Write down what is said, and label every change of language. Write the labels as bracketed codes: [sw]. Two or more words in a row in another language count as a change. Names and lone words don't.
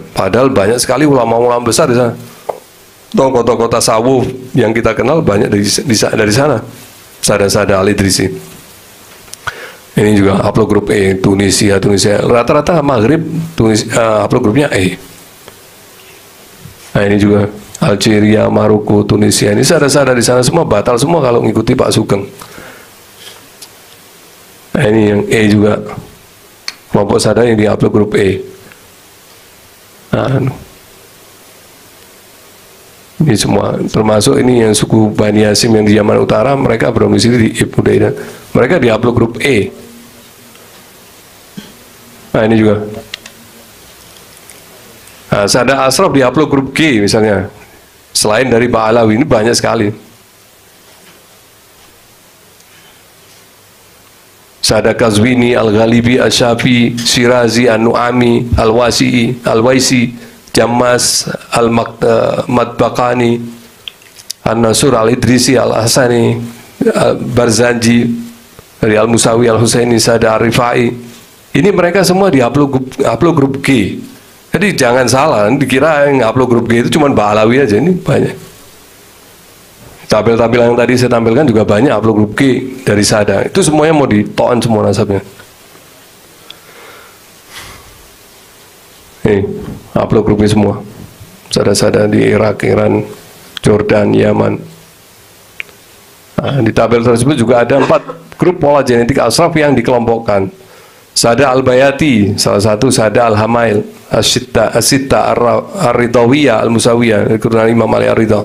[id] Padahal banyak sekali ulama-ulama besar di sana. Tokoh-tokoh tasawuf yang kita kenal banyak dari sana. Sada-Sada Al-Idrisi. Ini juga haplogrup E, Tunisia, rata-rata Maghrib, haplogrupnya E. Nah, ini juga Algeria, Maroko, Tunisia, ini sada-sada di sana semua batal semua kalau mengikuti Pak Sugeng. Nah, ini yang E juga, kelompok sada yang di haplogrup E. Nah, ini semua termasuk ini yang suku Bani Hashim yang di Yaman Utara, mereka berdomisili di Ibnu Daidan, mereka di haplogrup E. Nah, ini juga Sada Ashraf di haplogrup G misalnya, selain dari Ba'alawi, ini banyak sekali. Sada Kazwini, Al-Ghalibi, Al-Syafi, Shirazi, An-Nu'ami, Al-Wasi'i, Al-Waisi, Jammas, Al-Madbaqani, An-Nasur, Al-Idrisi, Al-Hasani, Barzanji, dari Al-Musawi, Al-Husaini, Sada Ar-Rifai, Ini mereka semua di haplogrup G. Jadi jangan salah, dikira yang haplogrup G itu cuma Ba'alawi aja, ini banyak. Tabel-tabel yang tadi saya tampilkan juga banyak haplogrup G dari Sada. Itu semuanya mau ditoan semua nasabnya. Haplogrup G semua. Sada-sada di Irak, Iran, Jordan, Yaman. Nah, di tabel tersebut juga ada 4 grup pola genetik asraf yang dikelompokkan. Sada al-Bayati, salah satu Sada al-Hamail, As-Sitta, Ar-Ridawiyah, Al-Musawiyah, keturunan Imam Ali Ar-Ridha.